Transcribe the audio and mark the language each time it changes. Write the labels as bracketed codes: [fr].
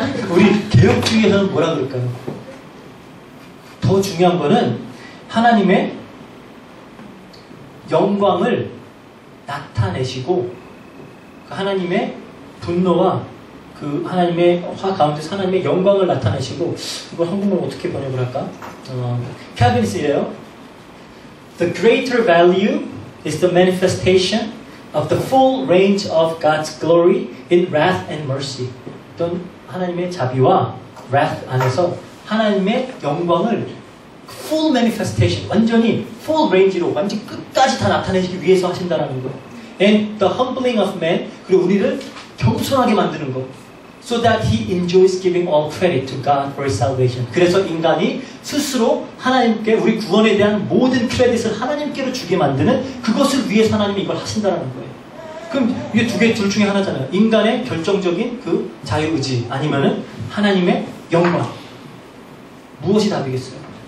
[ko] 우리 개혁주의에서는 뭐라 그럴까요? 더 중요한 거는 하나님의 영광을 나타내시고 그 하나님의 분노와 그 하나님의 화 가운데서 하나님의 영광을 나타내시고 이걸 한국말로 어떻게 번역을 할까? 캐빈스 이래요. [en] The greater value is the manifestation of the full range of God's glory in wrath and mercy. [ko] 어떤 하나님의 자비와 wrath 안에서 하나님의 영광을 [en] full manifestation, [ko] 완전히 full range로 완전 끝까지 다 나타내기 위해서 하신다는 거예요. [en] And the humbling of man, [ko] 그리고 우리를 겸손하게 만드는 것. [en] So that he enjoys giving all credit to God for his salvation. [ko] 그래서 인간이 스스로 하나님께 우리 구원에 대한 모든 크레딧을 하나님께로 주게 만드는 그것을 위해서 하나님이 이걸 하신다는 거예요. 그럼 이게 둘 중에 하나잖아요. 인간의 결정적인 그 자유의지 아니면은 하나님의 영광. 무엇이 답이겠어요?